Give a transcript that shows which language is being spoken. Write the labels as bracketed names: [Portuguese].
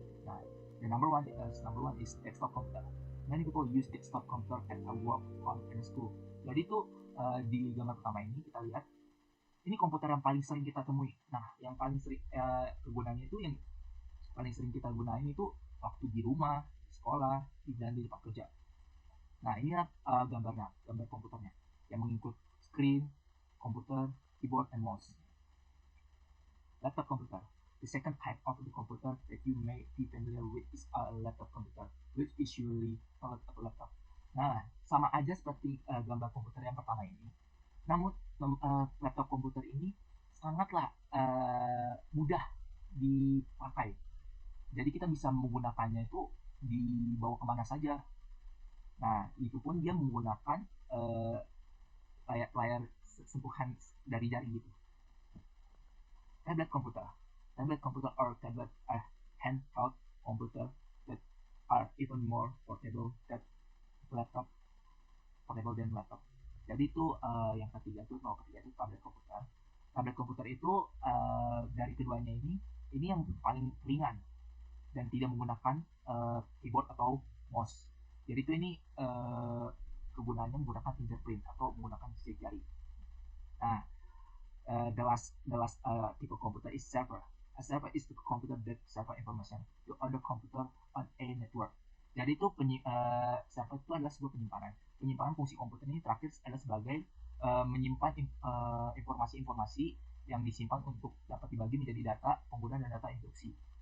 [English] Nah, the number one is desktop computer. Many people use desktop computer at a work or in school. [Indonesian] Jadi itu di gambar pertama ini kita lihat, ini komputer yang paling sering kita temui. Nah, yang paling sering kegunaannya itu, yang paling sering kita gunain itu waktu di rumah, sekolah, dan di tempat kerja. Nah, ini gambar komputernya yang mengikut screen, komputer, keyboard, and mouse. Laptop computer. [English] The second type of the computer that you may be familiar with is a laptop computer, which is usually a laptop. [Indonesian] Nah, sama aja seperti gambar komputer yang pertama ini. Namun, laptop komputer ini sangatlah mudah dipakai. Jadi kita bisa menggunakannya itu dibawa kemana saja. Nah, itu pun dia menggunakan layar sentuhan dari jari gitu. [English] Tablet computer or tablet are handheld computer that are even more portable than laptop. [Indonesian] Jadi itu yang ketiga itu tablet komputer. Tablet komputer itu dari keduanya ini yang paling ringan dan tidak menggunakan keyboard atau mouse. Jadi itu ini kegunaannya menggunakan fingerprint atau menggunakan sidik jari. [English] Nah, the last type of computer is server. A server is the computer that server information to other computer on a network. [Indonesian] Jadi itu server itu adalah sebuah penyimpanan. Penyimpanan fungsi komputer ini terakhir adalah sebagai menyimpan informasi-informasi yang disimpan untuk dapat dibagi menjadi data pengguna dan data instruksi.